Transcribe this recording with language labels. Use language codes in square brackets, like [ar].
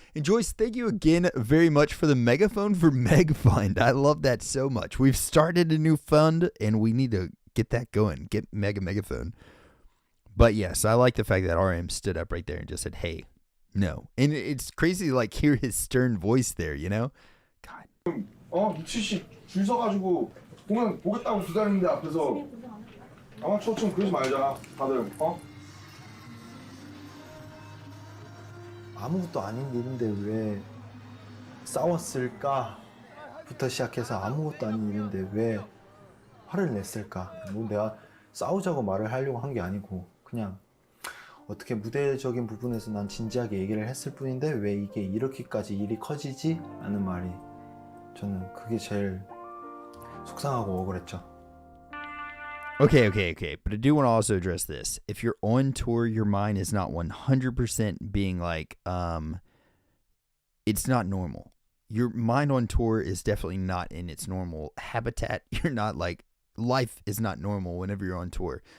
[en] And Joyce, thank you again very much for the megaphone for Meg Fund. I love that so much. We've started a new fund and we need to get that going. Get Meg a megaphone. But yes, I like the fact that RM stood up right there and just said, hey, no. And it's crazy to like hear his stern voice there, you know? God. [ko] 미치씨 줄 서가지고 공연 보겠다고 기다리는데 앞에서 아마추어처럼 그러지 말자 다들 아무것도 아닌 일인데 왜 싸웠을까부터 시작해서 아무것도 아닌 일인데 왜 화를 냈을까. 뭐 내가 싸우자고 말을 하려고 한 게 아니고 그냥 어떻게 무대적인 부분에서 난 진지하게 얘기를 했을 뿐인데 왜 이게 이렇게까지 일이 커지지? 라는 말이 저는 그게 제일 속상하고 억울했죠. [en] Okay. But I do want to also address this. If you're on tour, your mind is not 100% being like, it's not normal. Your mind on tour is definitely not in its normal habitat. You're not like, life is not normal whenever you're on tour.